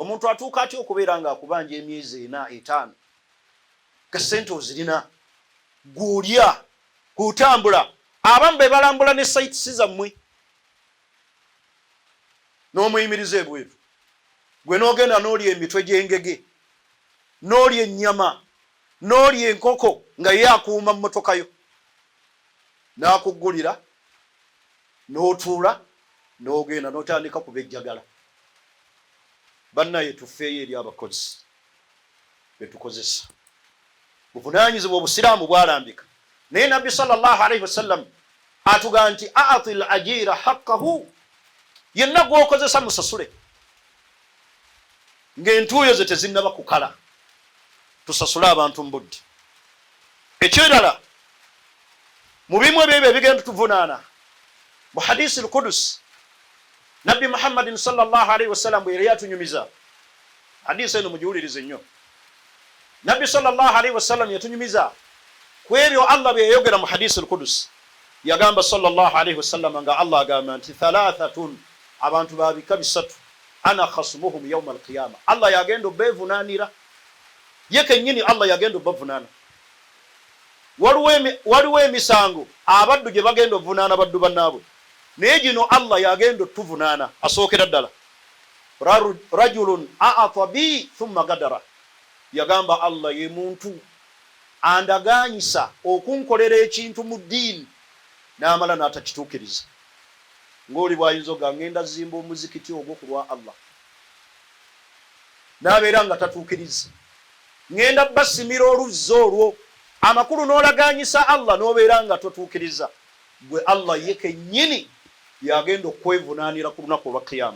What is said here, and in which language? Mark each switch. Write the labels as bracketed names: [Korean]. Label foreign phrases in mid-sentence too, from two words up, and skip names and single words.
[Ganda] omuntu atuuka atya okubeera nga akubanja emyezi 4-5 kasente ozirina gulya kutambula abamu be balambula ne sites zammwe n'omuyimiriza ebweru gwe n'ogenda n'olya emitwe gy'engege n'olya ennyama n'olya enkoko nga ye akuuma mmotoka yo n'akuggulira n'otuula n'ogenda n'otandika kubejjagala. Bannaye tufeeyo eri abakozi betukozesa buvunaanyizibwa obusiraamu bwalambika naye nabbi [Arabic] صلى الله عليه وسلم [Ganda] atugaa nti [Arabic] آتِ الأجيرَ حقَّه [Ganda] yenna gwokozesa musasule ng'entuuyo ze tezinnaba kukala tusasule abantu mbuddi. Ekirala mu bimu ebyo ebigenda tuvunaana mu hadisi al-Qudus nabbi Muhammadin [Arabic] صلى الله عليه وسلم [Ganda] bwe yali atunyumiza hadisi eno mugiwulirize nnyo. Nabbi [Arabic] صلى الله عليه وسلم [Ganda] yatunyumiza ku ebyo Allah bye yayogera mu hadisi al-Qudus. Yagamba [Arabic] صلى الله عليه وسلم [Ganda] nga Allah agamba nti thalathatun abantu babika bisatu [Arabic] أنا خصمهم يوم القيامة [Ganda] Allah yagenda bevunaanira ye kennyini Allah yagenda bavunaana. Waliwo emisango abaddu gye bagenda ovunaana baddu bannaabwe naye gino Allah yagenda tuvunaana. Asookera ddala [Arabic] رجل أعطى بي ثم غدر [Ganda] yagamba Allah ye muntu andaganyisa okunkolera ekintu mu ddiini n'amala n'atakituukiriza ng'oli bw'ayinza oga ngenda zimba omuzikiti ogwo ku lwa Allah n'abeera nga tatuukiriza ngenda basimira oluzzi olwo amakulu n'olaganyisa Allah n'obeera nga totuukiriza gwe Allah ye kennyini yagenda okwevunaanira ku lunaku olwa kiyama.